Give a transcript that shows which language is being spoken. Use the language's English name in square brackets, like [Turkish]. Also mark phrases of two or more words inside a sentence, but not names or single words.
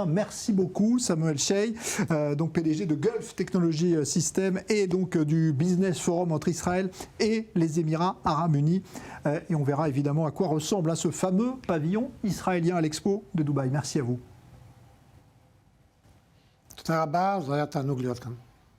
[French] Merci beaucoup, Samuel Shey, donc PDG de Gulf Technology System et donc du Business Forum entre Israël et les Émirats Arabes Unis. Et on verra évidemment à quoi ressemble ce fameux pavillon israélien à l'Expo de Dubaï. Merci à vous. [Hebrew] תודה רבה, זה היה תענוג להיות כאן.